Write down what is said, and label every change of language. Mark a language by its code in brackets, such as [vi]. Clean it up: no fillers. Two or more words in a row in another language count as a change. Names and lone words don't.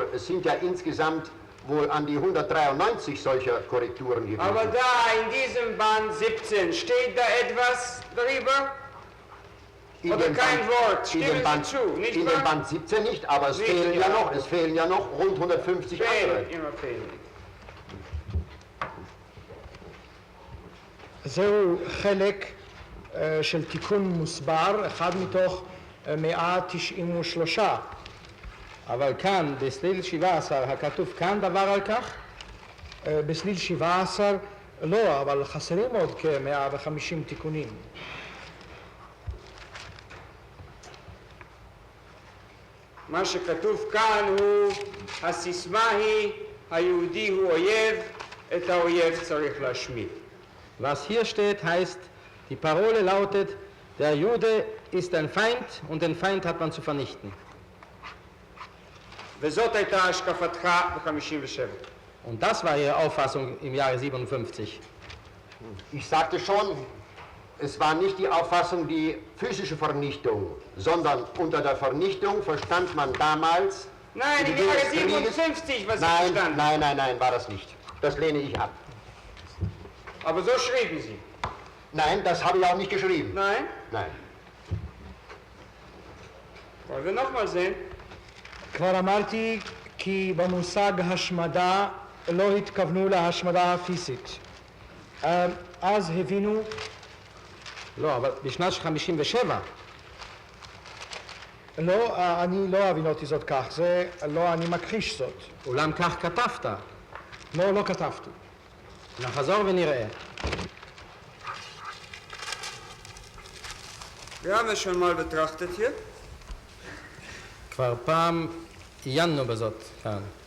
[de] Es sind ja insgesamt wohl an die 193 solcher Korrekturen gewesen. Aber da in diesem Band 17 steht da etwas darüber? Oder kein Wort? Stimmen Sie zu, nicht wahr? In dem Band 17 nicht, aber es fehlen ja noch rund 150 andere. immer fehlen. [he] זהו חלק של תיקון מוסבר, אחד מתוך 193. אבל כאן, בסליל 17, הכתוב כאן דבר על כך? בסליל 17 לא, אבל חסרים עוד כ-150 תיקונים. מה שכתוב כאן הוא, הסיסמה היא, היהודי הוא אויב, את האויב צריך להשמיד. [de] Was hier steht, heißt, die Parole lautet, der Jude ist ein Feind und den Feind hat man zu vernichten. [he] וזאת הייתה השקפתך ב-57. [de] Und das war ihre Auffassung im Jahre 57. Ich sagte schon, es war nicht die Auffassung die physische Vernichtung, sondern unter der Vernichtung verstand man damals... Nein, im Jahre 57, was ich verstanden. Nein, war das nicht. Das lehne ich ab. Aber so schrieben Sie. Nein, das habe ich auch nicht geschrieben. Nein? Nein. wollen wir noch mal sehen. [he] כבר אמרתי כי במושג השמדה לא התכוונו להשמדה הפיזית. אז הבינו... לא, אבל בשנת 57. לא, אני לא הבינותי זאת כך, זה לא, אני מכחיש זאת. אולם כך כתבת. לא כתבתי. נחזור ונראה. [de] Wir haben es schon mal betrachtet hier. [he] כבר פעם עיינו בזאת כאן.